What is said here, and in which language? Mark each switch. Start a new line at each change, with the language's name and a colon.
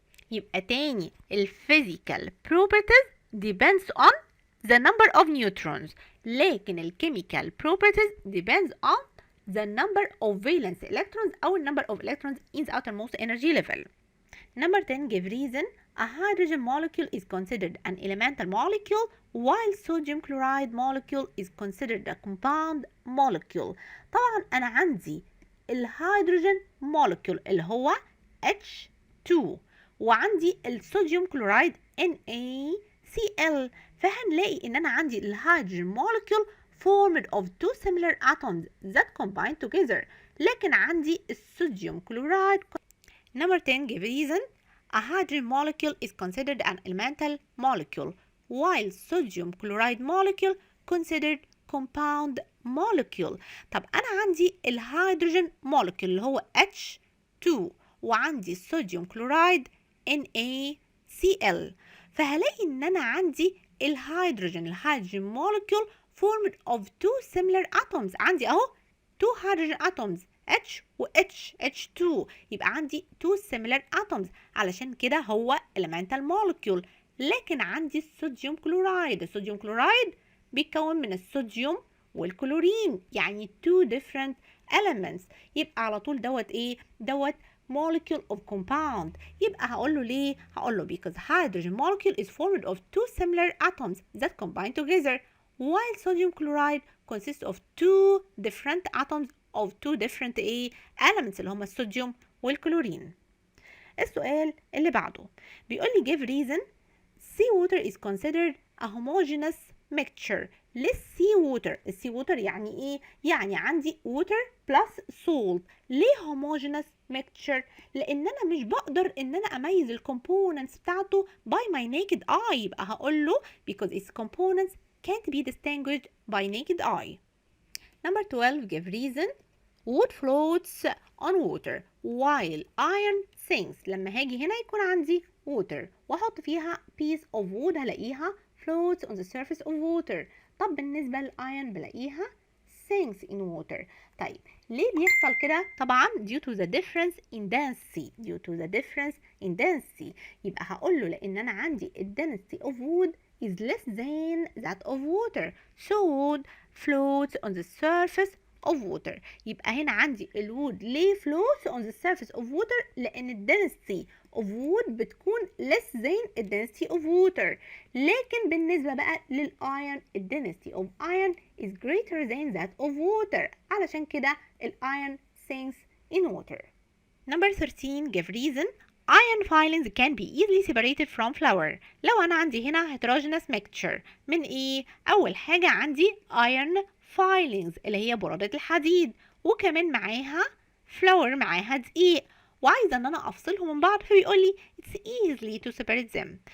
Arabic: يبقى تاني الفيزيكال
English: properties depends on the number of neutrons
Arabic: لكن الكيميكال
English: properties depends on the number of valence electrons
Arabic: أو
English: number of electrons in the outermost energy level. Number 10 give reason a hydrogen molecule is considered an elemental molecule while sodium chloride molecule is considered a compound molecule.
Arabic: طبعا أنا عندي الهيدروجين molecule اللي هو H2 وعندي الصوديوم كلورايد NaCl فهنلاقي ان انا عندي الهيدروجين molecule
English: formed of two similar atoms that combine together
Arabic: لكن عندي الصوديوم كلورايد.
English: Number 10 give reason a hydrogen molecule is considered an elemental molecule while sodium chloride molecule considered compound molecule.
Arabic: طب انا عندي الهيدروجين molecule اللي هو H2 وعندي الصوديوم كلورايد NaCl فهلاقي ان انا عندي الهيدروجين molecule
English: formed of two similar atoms
Arabic: عندي اهو
English: two hydrogen atoms
Arabic: H و H2 يبقى عندي
English: two similar atoms
Arabic: علشان كده هو
English: elemental molecule
Arabic: لكن عندي الصوديوم كلورايد. الصوديوم كلورايد بيتكون من الصوديوم والكلورين، يعني
English: two different elements.
Arabic: يبقى على طول دوت ايه؟ دوت
English: molecule of compound.
Arabic: يبقى هقول له ليه؟ هقول له
English: because hydrogen molecule is formed of two similar atoms that combine together, while sodium chloride consists of two different atoms of two different
Arabic: ايه؟
English: elements
Arabic: اللي هما الصوديوم والكلورين. السؤال اللي بعده بيقول لي
English: give reason seawater is considered a homogeneous mixture.
Arabic: ليه sea water؟ السي ووتر يعني ايه؟ يعني عندي
English: water plus salt.
Arabic: ليه homogeneous mixture؟ لان انا مش بقدر ان انا اميز الكومبوننتس بتاعته
English: by my naked eye.
Arabic: يبقى هقول له
English: because its components can't be distinguished by naked eye. Number 12 give reason wood floats on water while iron sinks.
Arabic: لما هاجي هنا يكون عندي
English: water
Arabic: واحط فيها
English: piece of wood
Arabic: هلاقيها
English: floats on the surface of water.
Arabic: طب بالنسبة للايرون بلاقيها
English: sinks in water.
Arabic: طيب ليه بيحصل كده؟ طبعا
English: due to the difference in density. due to the difference in density.
Arabic: يبقى هقول له لان انا عندي ال
English: density of wood is less than that of water, so wood floats on the surface of water.
Arabic: يبقى هنا عندي الوود ليه
English: floats on the surface of water؟
Arabic: لأن ال
English: density of wood
Arabic: بتكون
English: less than ال density of water.
Arabic: لكن بالنسبة بقى للإيرون ال
English: density of iron is greater than that of water.
Arabic: علشان كده الإيرون
English: sinks in water. Number 13 give reason iron filings can be easily separated from flour.
Arabic: لو أنا عندي هنا
English: heterogeneous mixture
Arabic: من إيه؟ أول حاجة عندي
English: iron filings
Arabic: اللي هي برادة الحديد، وكمان معاها flour معاها دقيق، وعايزة ان انا افصلهم من بعض، فبيقول لي
English: it's easily to separate them.